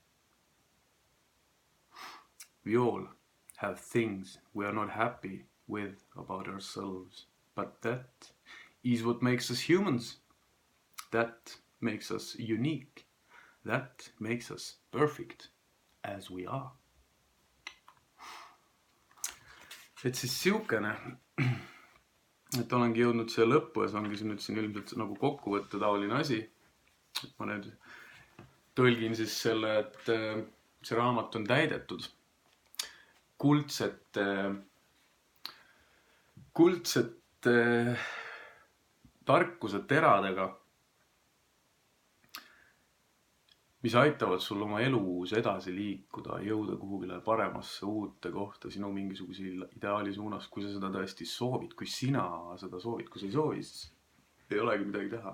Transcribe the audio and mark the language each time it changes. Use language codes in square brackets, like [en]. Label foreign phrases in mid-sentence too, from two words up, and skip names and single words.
[en] We all have things we are not happy with about ourselves, but that is what makes us humans. That makes us unique. That makes us perfect as we are. [et] Et siis siukene, et olengi jõudnud siia lõppu ja see ongi nüüd siin ilmselt nagu kokkuvõtte taoline asi. Et ma nüüd tõlgin siis selle, et see raamat on täidetud kuldsete tarkuse teradega, mis aitavad sul oma elus edasi liikuda, jõuda kuhugile paremasse uute kohta sinu mingisuguse ideaali suunas, kui sa seda tõesti soovid, kui sina seda soovid, kui sa ei soovi, siis ei olegi midagi teha.